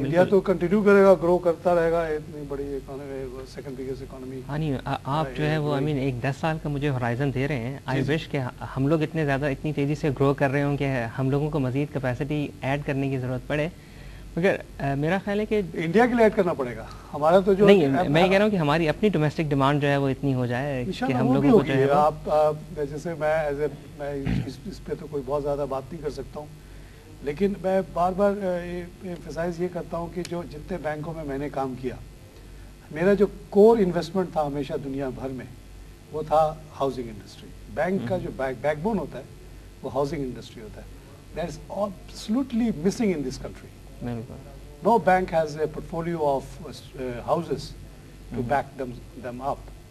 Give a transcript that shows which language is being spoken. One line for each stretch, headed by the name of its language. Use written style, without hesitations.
Urdu: India تو continue کرے گا, گرو کرتا رہے گا, اتنی بڑی اکانومی, سیکنڈ بگیسٹ اکانومی. ہاں نہیں, آپ جو ہے وہ ایک 10 سال کا مجھے ہورائزن دے رہے ہیں.
English: I wish
Urdu: کہ ہم لوگ اتنے زیادہ اتنی تیزی سے گرو کر رہے ہوں کہ ہم لوگوں کو مزید کیپیسٹی ایڈ کرنے کی ضرورت پڑے, مگر میرا خیال ہے کہ انڈیا کے لیے ایڈ کرنا پڑے گا. ہمارا تو جو نہیں, میں یہ کہہ رہا ہوں کہ ہماری اپنی ڈومیسٹک ڈیمانڈ جو ہے وہ اتنی ہو جائے کہ ہم لوگوں کو جو ہے آپ جیسے میں اس پہ تو کوئی بہت زیادہ بات نہیں کر سکتا ہوں, لیکن میں بار بار ایمفسائز یہ کرتا ہوں کہ جو جتنے بینکوں میں نے کام کیا, میرا جو کور انویسٹمنٹ تھا ہمیشہ دنیا بھر میں وہ تھا ہاؤسنگ انڈسٹری. بینک کا جو بیک بون ہوتا ہے وہ ہاؤسنگ انڈسٹری ہوتا ہے.
English: That is absolutely missing in this country. No bank has a portfolio of houses to back them up.